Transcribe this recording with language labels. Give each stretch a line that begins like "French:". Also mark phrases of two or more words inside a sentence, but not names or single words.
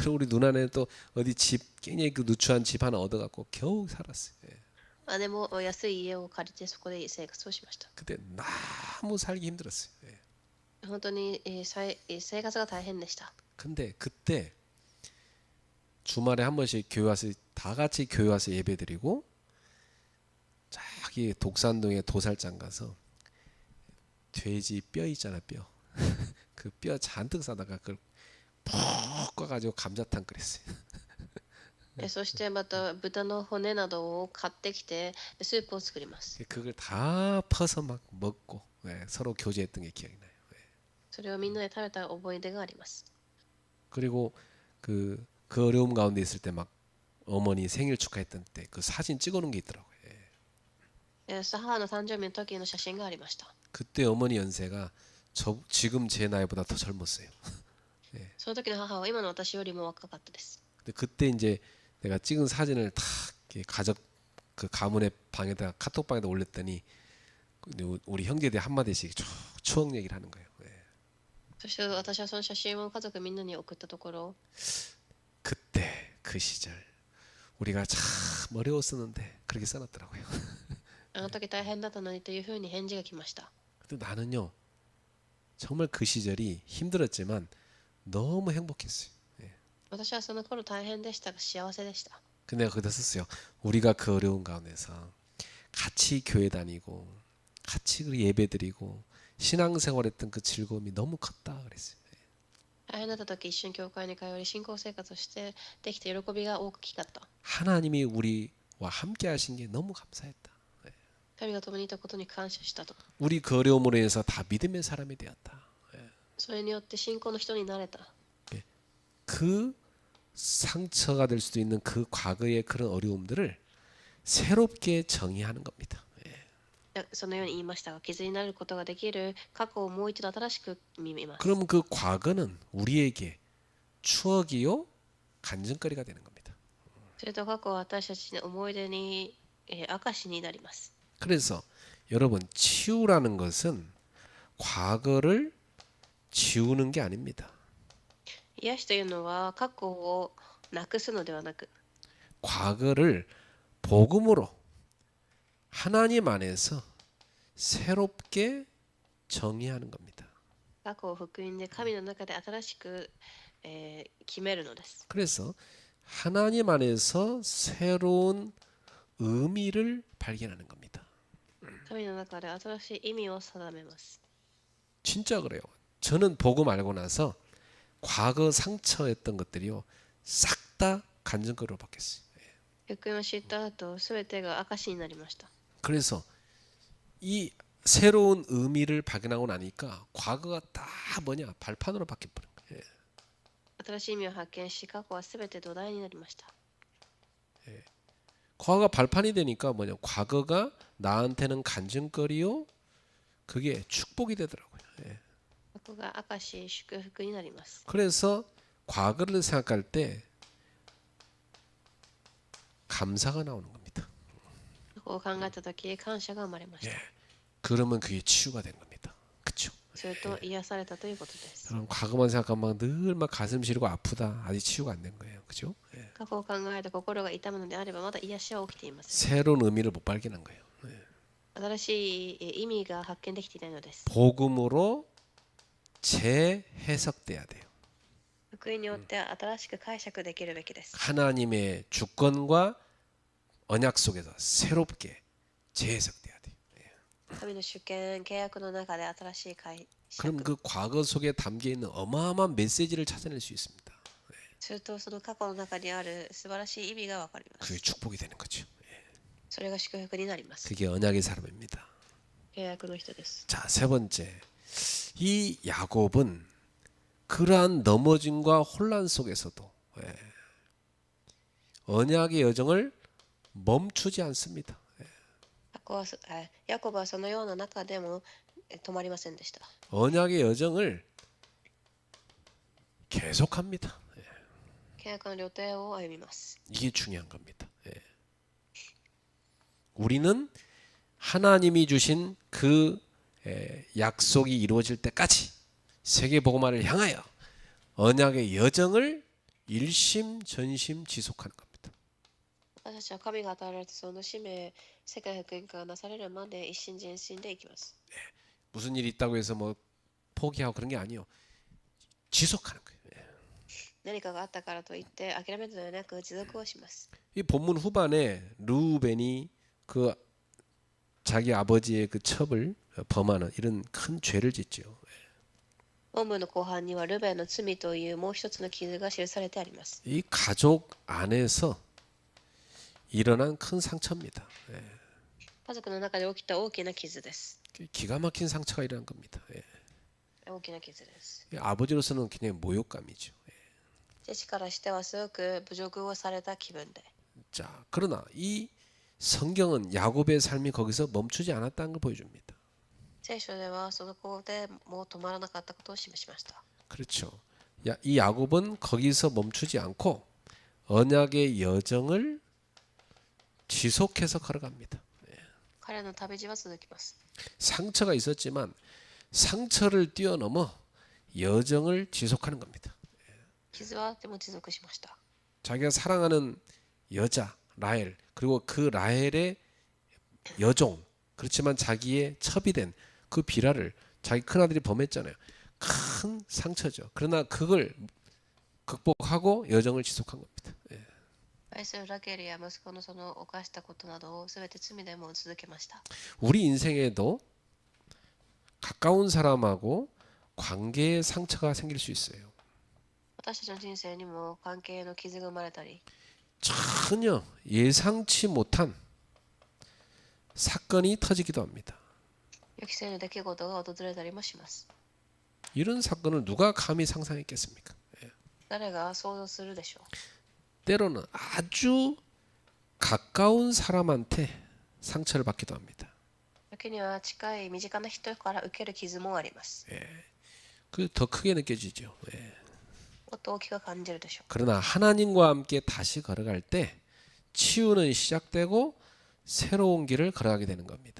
Korean: 그리고 우리 누나는 또 어디 집 굉장히 그 누추한 집 하나 얻어갖고 겨우 살았어요.
Japanese: 姉も安い家を借りてそこで生活をしました。
Korean: 그때 너무 살기 힘들었어요.
Japanese: 本当に生活が大変でした。
Korean: 근데 그때 주말에 한 번씩 교회 와서 다 같이 교회 와서 예배드리고 저기 독산동에 도살장 가서 돼지 뼈 있잖아, 뼈. 그 뼈 잔뜩 싸다가 그걸 푹 꺼가지고 감자탕 끓였어요.
Japanese: そしてまた豚の骨などを買ってきてスープを作ります。
Korean: 그걸 다 퍼서 막 먹고 서로 교제했던 게 기억이 나요.
Japanese: それをみんなで食べた思い出があります。
Korean: 그리고 그 어려움 가운데 있을 때 막 어머니 생일 축하했던 때 그 사진 찍어놓은 게 있더라고요.
Japanese: 母の誕生日の時の写真がありました。
Korean: 그때 어머니 연세가 지금 제 나이보다 더 젊었어요.
Japanese: その時の母は今の私よりも若かったです。
Korean: 근데 그때 이제 내가 찍은 사진을 다 이렇게 가족 그 가문의 방에다가 카톡방에다 올렸더니 우리 형제들이 한 마디씩 쭉 추억 얘기를 하는 거예요.
Japanese: そして私はその写真を家族みんなに送ったところ、
Korean: 그때 그 시절 우리가 참 어려웠었는데 그렇게 써놨더라고요.
Japanese: あの時大変だったのにというふうに返事が来ました。
Korean: 근데 나는요 정말 그 시절이 힘들었지만 너무 행복했어요.
Japanese: 私はその頃大変でしたが幸せでした。
Korean: 근데 내가 거기다 썼어요. 우리가 그 어려운 가운데서 같이 교회 다니고 같이 그 예배드리고 신앙생활했던 그 즐거움이 너무 컸다 그랬어요.
Japanese: 大変だった時一緒に教会に通い信仰生活をしてできて喜びが大きかった。
Korean: 하나님이 우리와 함께 하신 게 너무 감사했다.
Japanese: 神が共にいたことに感謝したと。
Korean: 우리 그 어려움으로 인해서 다 믿음의 사람이 되었다.
Japanese: それによって信仰の人になれた。
Korean: 그 상처가 될 수도 있는 그 과거의 그런 어려움들을 새롭게 정의하는 겁니다.
Japanese: そのように言いましたが、傷になることができる過去をもう一度新しく見ます。
Korean: 그럼 그 과거는 우리에게 추억이요 간증거리가 되는 겁니다.
Japanese: それと過去は私たちの思い出に、証になります。
Korean: 그래서 여러분 치유라는 것은 과거를 지우는 게 아닙니다.
Japanese: 癒しというのは過去をなくすのではなく、
Korean: 과거를 복음으로 하나님 안에서 새롭게 정의하는 겁니다.
Japanese: 過去を福音で神の中で新しく、決めるのです。
Korean: 그래서 하나님 안에서 새로운 의미를 발견하는 겁니다.
Japanese: 神の中で新しい意味を定めます。
Korean: 진짜 그래요. 저는 복음 알고 나서 과거 상처였던 것들이요 싹 다 간증거리로 바뀌었어요.
Japanese: 福音を知った後、すべてが証になりました。
Korean: 그래서 이 새로운 의미를 발견하고 나니까 과거가 다 뭐냐 발판으로 바뀌어버린 거예요.
Japanese: 新しい意味を発見し、過去はすべて土台になりました。
Korean: 과거가 발판이 되니까 뭐냐 과거가 나한테는 간증거리요 그게 축복이 되더라고요.
Japanese: 過去が証、祝福になります。
Korean: 그래서 과거를 생각할 때 감사가 나오는 겁니다.
Japanese: 過去を考えたとき、感謝が生まれました。
Korean: 그러면 그게 치유가 된 겁니다. 그렇죠?
Japanese: すると癒されたということです。
Korean: 여러분 과거만 생각하면 늘 막 가슴 시리고 아프다. 아직 치유가 안 된 거예요. 그렇죠?
Japanese: 過去を考えて心が痛むのであれば、まだ癒しは起きています。
Korean: 새로운 의미를 못 발견한 거예요.
Japanese: 新しい意味が発見できていないのです。
Korean: 복음으로 재해석돼야 돼요.
Japanese: 福音によって新しく解釈できるべきです。
Korean: 하나님의 주권과 언약 속에서 새롭게 재해석돼야 돼요.
Japanese: 神の主権、契約の中で新しい解
Korean: 그럼
Japanese: 釈。
Korean: 그 과거 속에 담겨 있는 어마어마한 메시지를 찾아낼 수 있습니다.
Japanese: するとその過去の中にある素晴らしい意味がわかりま
Korean: 그게
Japanese: す。
Korean: 축복이 되는 거죠.
Japanese: それが祝福になります。
Korean: 그게 언약의 사람입니다.
Japanese: 契約の人です。
Korean: 자, 세 번째. 이 야곱은 그러한 넘어짐과 혼란 속에서도 언약의 여정을 멈추지 않습니다.
Japanese: ヤコブはそのような中でも止まりませんでした。
Korean: 언약의 여정을 계속합니다.
Japanese: 契約の旅程を歩みます。
Korean: 이게 중요한 겁니다. 우리는 하나님이 주신 그 약속이 이루어질 때까지 세계복음화를 향하여 언약의 여정을 일심전심 지속하는 겁니다.
Japanese: 私たちは神が与えられたその使命、世界福音化がなされるまで一心全心でいきます。
Korean: 무슨 일이 있다고 해서 뭐 포기하고 그런 게 아니에요. 지속하는 거예요.
Japanese: 何かがあったからといって諦めるのではなく持続をします。
Korean: 이 본문 후반에 르우벤이 그 자기 아버지의 그 첩을 범하는 이런 큰 죄를 짓죠.
Japanese: 本文の後半にはルベンの罪というもう一つの傷が記されてあります。
Korean: 이 가족 안에서 일어난 큰 상처입니다.
Japanese: 家族の中で起きた大きな傷です。
Korean: 기가 막힌 상처가 일어난 겁니다.
Japanese: 大きな傷です。
Korean: 아버지로서는 굉장히 모욕감이죠.
Japanese: 父からしてはすごく侮辱をされた気分で。
Korean: 자, 그러나 이 성경은 야곱의 삶이 거기서 멈추지 않았다는 걸 보여줍니다.
Japanese: 聖書ではそこでもう止まらなかったことを示しました。
Korean: 그렇죠. 이 야곱은 거기서 멈추지 않고 언약의 여정을 지속해서 걸어갑니다.
Japanese: 彼の旅路は続きます。
Korean: 상처가 있었지만 상처를 뛰어넘어 여정을 지속하는 겁니다.
Japanese: 傷はあっても持続しました。
Korean: 자기가 사랑하는 여자 라헬 그리고 그 라헬의 여종 그렇지만 자기의 첩이 된 그 비라를 자기 큰아들이 범했잖아요. 큰 상처죠. 그러나 그걸 극복하고 여정을 지속한 겁니다.
Japanese: 愛するラケルや息子のその犯したことなどをすべて罪でも続けました。
Korean: 우리 인생에도 가까운 사람하고 관계에 상처가 생길 수 있어요.
Japanese: 私たちの人生にも関係の傷が生まれたり、
Korean: 전혀 예상치 못한 사건이 터지기도 합니다.
Japanese: 予期せぬ出来事が訪れたりもします。
Korean: 이런 사건을 누가 감히 상상했겠습니까?
Japanese: 誰が想像するでしょう。
Korean: 때로는 아주 가까운 사람한테 상처를 받기도 합니다.
Japanese: 時には近い身近な人から受ける傷もあります。
Korean: 그 더 크게 느껴지죠.
Japanese: もっと大きく感じるでしょう。
Korean: 그러나 하나님과 함께 다시 걸어갈 때 치유는 시작되고 새로운 길을 걸어가게 되는 겁니다.